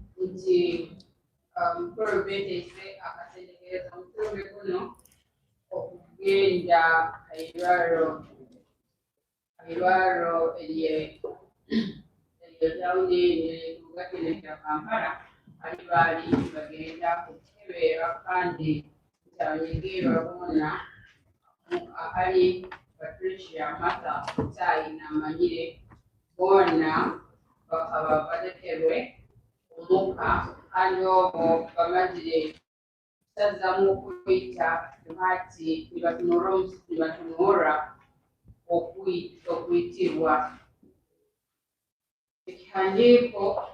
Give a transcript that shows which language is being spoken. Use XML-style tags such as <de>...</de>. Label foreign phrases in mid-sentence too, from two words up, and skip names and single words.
<nyn>nti mukolo beetese akasendekereza mukulumbe kuno okugenda airwaro eryetawuni ekibuga kino ekya Kampala ali baali bagenda okukebeera kandi nti abanyigirirwa boona ali Patricia Martha Otayi n'Amanyire boona bakaba balekerwe omukka kandi ogwo bamazire kusazamu okuyita nti nibatunula okuyitibwa ekihandiiko</nyn>